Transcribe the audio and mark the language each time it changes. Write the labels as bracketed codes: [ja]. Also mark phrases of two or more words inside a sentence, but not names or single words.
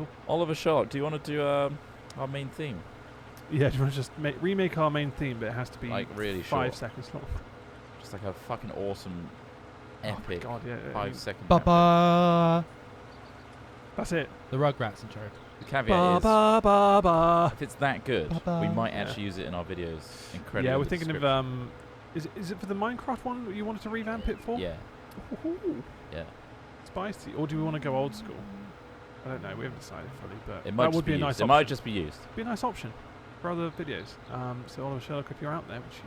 [en] Oliver Sherlock, do you want to do our main theme? Yeah, do you want to just remake our main theme, but it has to be Like really 5 short. seconds long. Just like a fucking awesome, epic Oh my God, yeah. 5 second. Ba-ba. That's it. The Rugrats intro. The caveat Ba is, ba ba ba. if it's that good, Ba-ba. we might Yeah. actually use it in our videos. Incredibly. Yeah, we're thinking of is it for the Minecraft one that you wanted to revamp it for? Yeah, Ooh, yeah. spicy. Or do we want to go old school? I don't know. We haven't decided fully, but It might that just would be a used. nice It option. might just be used. Be a nice option for other videos. So Oliver Sherlock, if you're out there, which you,